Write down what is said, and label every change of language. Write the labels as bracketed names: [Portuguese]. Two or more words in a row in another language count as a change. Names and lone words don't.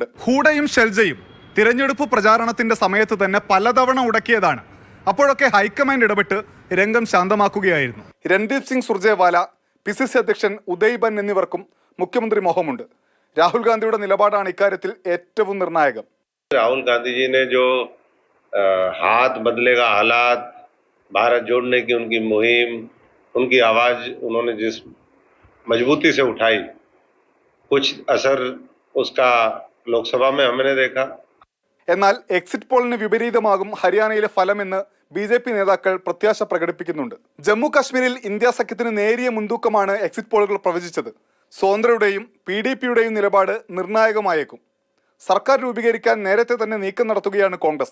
[Malayalam] ഹൂഡയും ഷെൽജയും തിരഞ്ഞെടുപ്പ് പ്രചാരണത്തിന്റെ സമയത്ത് തന്നെ പലതവണ ഉടക്കിയതാണ്. അപ്പോഴൊക്കെ ഹൈക്കമാൻഡ് ഇടപെട്ട് രംഗം ശാന്തമാക്കുകയായിരുന്നു. രൺദീപ് സിംഗ് സുർജേവാല, PCC അധ്യക്ഷൻ ഉദയ് ബൻ എന്നിവർക്കും മുഖ്യമന്ത്രി മോഹമുണ്ട്. രാഹുൽ ഗാന്ധിയുടെ നിലപാടാണ് ഇക്കാര്യത്തിൽ ഏറ്റവും നിർണായകം. [Hindi] राहुल गांधी जी ने जो हाथ बदलेगा हालात, भारत जोड़ने की उनकी मुहिम, उनकी आवाज उन्होंने जिस मजबूती से उठाई, कुछ असर उसका लोकसभा में हमने देखा. [Malayalam] എന്നാൽ എക്സിറ്റ് പോളിന് വിപരീതമാകും ഹരിയാനയിലെ ഫലമെന്ന് BJP നേതാക്കൾ പ്രത്യാശ പ്രകടിപ്പിക്കുന്നുണ്ട്. ജമ്മു കാശ്മീരിൽ ഇന്ത്യ സഖ്യത്തിന് നേരിയ മുൻതൂക്കമാണ് എക്സിറ്റ് പോളുകൾ പ്രവചിച്ചത്. സ്വതന്ത്രയുടെയും PDPയുടെയും നിലപാട് നിർണായകമായേക്കും. സർക്കാർ രൂപീകരിക്കാൻ നേരത്തെ തന്നെ നീക്കം നടത്തുകയാണ് കോൺഗ്രസ്.